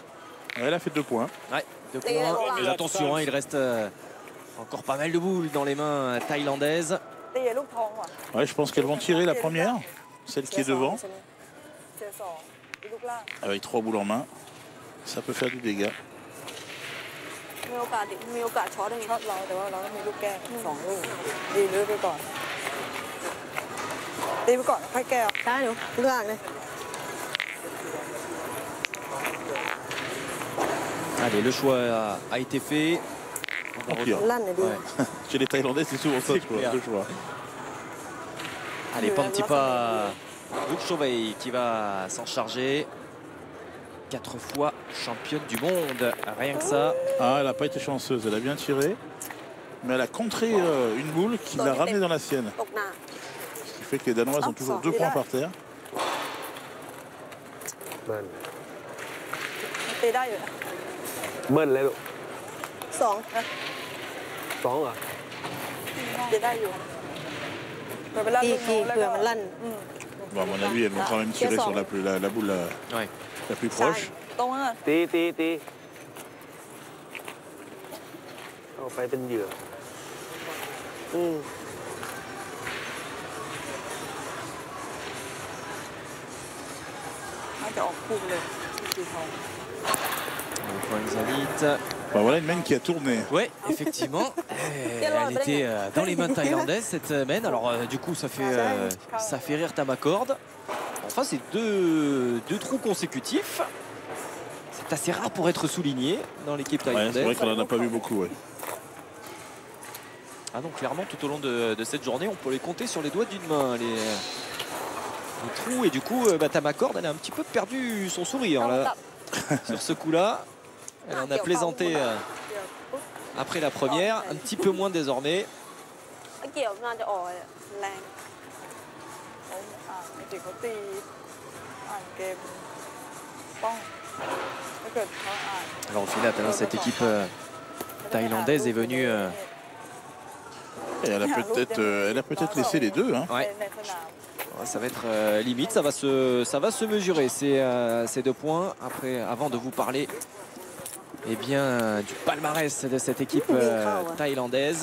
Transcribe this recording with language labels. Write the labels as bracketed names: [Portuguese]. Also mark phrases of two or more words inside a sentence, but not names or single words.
[French] Ouais, elle a fait 2 points. Ouais, 2 points. Mais attention, hein, il reste encore pas mal de boules dans les mains thaïlandaises. Ouais, je pense qu'elles vont tirer la première, celle qui est devant. Avec 3 boules en main, ça peut faire du dégât. [Thai] มีโอกาสช็อตเราแต่ว่าเราต้องมีลูกแก้2 ลูกดีเลือกไปก่อนตีไปก่อนค่อยแก้ได้หนูลูกหลังเลย [French] Allez, le choix a été fait. Ouais. Chez les Thaïlandais, c'est souvent ça, le choix. Allez, Pantipa Bukchovei qui va s'en charger. 4 fois championne du monde, rien que ça. Ah, elle n'a pas été chanceuse, elle a bien tiré. Mais elle a contré une boule qui l'a ramenée dans la sienne. Ce qui fait que les Danoises ont toujours 2 points par terre. [Thai] ตีได้อยู่ เบิ้ลเลยลูก 2 2เหรอ ตีได้อยู่เวลาลูกเผื่อมันลั่น [French] Bon, à mon avis, elles vont quand même tirer sur la boule la plus proche. [Thai] ตรงนั้น ตีเอาไปเป็นเหยื่อ น่าจะออกคู่เลยสีทอง [French] Le point Xalit. Bon, voilà une main qui a tourné. Oui, effectivement. Elle était dans les mains thaïlandaises cette semaine. Alors du coup, ça fait rire Tamakord. Enfin, c'est deux trous consécutifs. C'est assez rare pour être souligné dans l'équipe thaïlandaise. Ouais, c'est vrai qu'on n'en a pas vu beaucoup. Ouais. Ah non, clairement, tout au long de cette journée, on peut les compter sur les doigts d'une main. Les trous. Et du coup, Tamakord, elle a un petit peu perdu son sourire là, sur ce coup-là. Elle en a plaisanté après la première, un petit peu moins désormais. [Thai] เกี่ยวน่าจะออกแรงจริงเขาตีอ่านเกมป้องถ้าเกิดเขาอ่าน [French] Alors au final, cette équipe thaïlandaise est venue. Et elle a peut-être laissé les deux. Hein. Ouais. Ça va être limite, ça va se mesurer ces 2 points. Après, avant de vous parler du palmarès de cette équipe thaïlandaise.